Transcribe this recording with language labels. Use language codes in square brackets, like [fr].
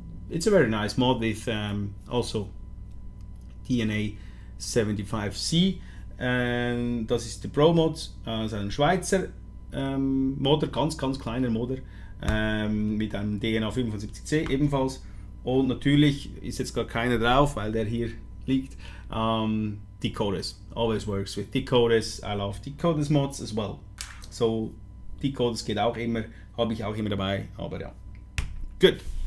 [en] It's a very nice mod with also DNA 75C. [de] Das ist der Pro Mod, also ein Schweizer Modder, ganz kleiner Modder, mit einem DNA 75C ebenfalls. Und natürlich ist jetzt gar keiner drauf, weil der hier liegt. [en] Decoders, always works with decoders. I love decoders mods as well. [de] So decoders geht auch immer, habe ich auch immer dabei, aber ja. [en] Good.